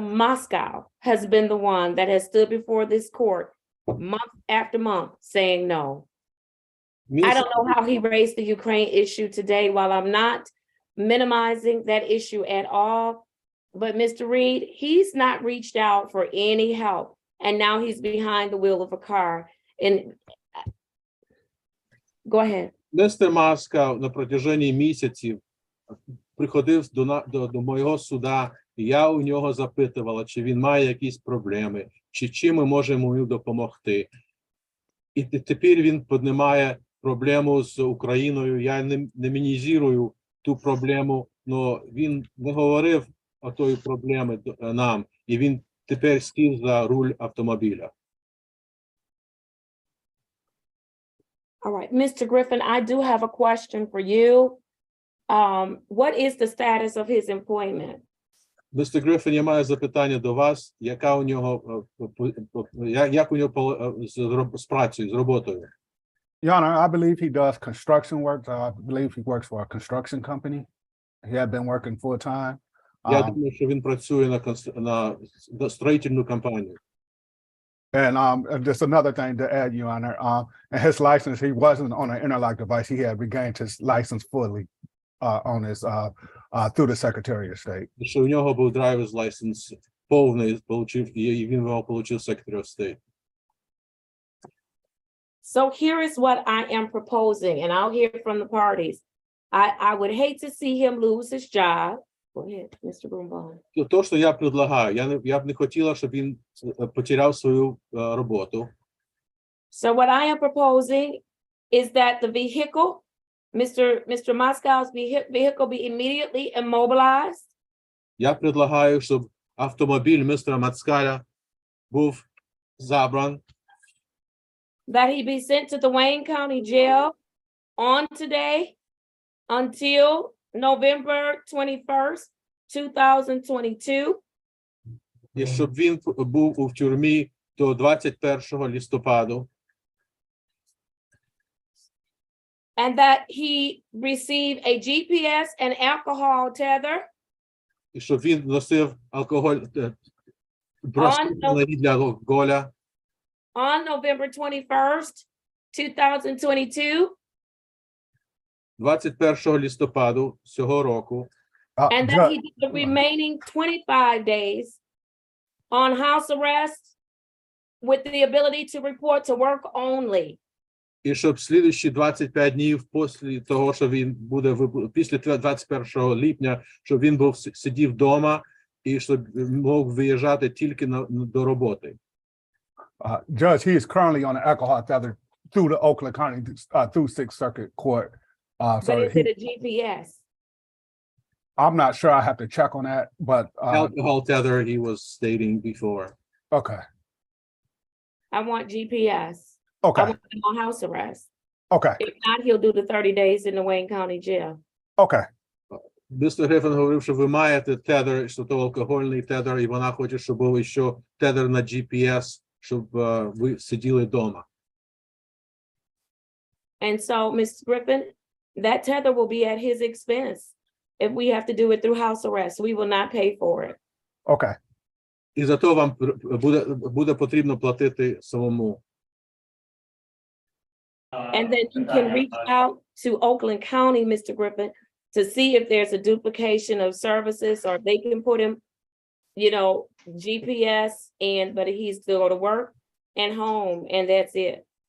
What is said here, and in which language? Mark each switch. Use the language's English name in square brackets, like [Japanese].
[English] Moscow has been the one that has stood before this court month after month saying no. I don't know how he raised the Ukraine issue today, while I'm not minimizing that issue at all. But Mr. Reed, he's not reached out for any help. And now he's behind the wheel of a car. And go ahead. [Ukrainian] Містер Маскав на протяжении місяців приходив до моєго суда, і я у нього запитувала, чи він має якісь проблеми, чи чим ми можемо йому допомогти. І тепер він піднімає проблему з Україною. Я не мінімізую ту проблему, але він не говорив о тої проблеми нам, і він тепер сів за руль автомобіля. [English] All right, Mr. Griffin, I do have a question for you. What is the status of his employment? Mr. [Ukrainian] Griffin, я маю запитання до вас, яка у нього, як у нього з працею, з роботою? [English] Your Honor, I believe he does construction work. I believe he works for a construction company. He had been working full time. [Ukrainian] Я думаю, що він працює на строїтельну компанію. [English] And just another thing to add, Your Honor, and his license, he wasn't on an interlock device. He had regained his license fully on his through the Secretary of State. [Ukrainian] Що у нього був [English] driver's license [Ukrainian] повний, і він його отримав Secretary of State. [English] So here is what I am proposing, and I'll hear from the parties. I would hate to see him lose his job. Go ahead, Mr. Broombaum. [Ukrainian] То, що я предлагаю, я б не хотіла, щоб він потеряв свою роботу. [English] So what I am proposing is that the vehicle, Mr. Moscow's vehicle be immediately immobilized. [Ukrainian] Я предлагаю, щоб автомобіль містера Мацкаля був забран [English] that he be sent to the Wayne County Jail on today until November 21st, 2022, [Ukrainian] І щоб він був у тюрмі до 21 листопаду, [English] and that he receive a GPS and alcohol tether [Ukrainian] і щоб він носив алкоголь, браслети для алкоголя [English] on November 21st, 2022, [Ukrainian] 21 листопаду цього року, [English] and that he did the remaining 25 days on house arrest with the ability to report to work only. [Ukrainian] і щоб слідуючі 25 днів після того, що він буде після 21 липня, щоб він був сидів вдома і щоб мог виїжджати тільки до роботи. [English] Judge, he is currently on the alcohol tether through the Oakland County, through Sixth Circuit Court. But So is it a GPS? I'm not sure. I have to check on that, but Alcohol tether, he was stating before. okay, I want GPS. I okay, want him on house arrest. okay, If not, he'll do the 30 days in the Wayne County Jail. okay. [Ukrainian] Містер Гриффін говорив, що ви маєте тедер, що то алкогольний тедер, і вона хоче, щоб був ще тедер на GPS, щоб ви сиділи вдома. [English] And so, Ms. Griffin, that tether will be at his expense. If we have to do it through house arrest, we will not pay for it. Okay. [Ukrainian] І за то вам буде потрібно платити самому. [English] And then you can reach out to Oakland County, Mr. Griffin, to see if there's a duplication of services, or they can put him, you know, GPS, but he's to go to work and home, and that's it.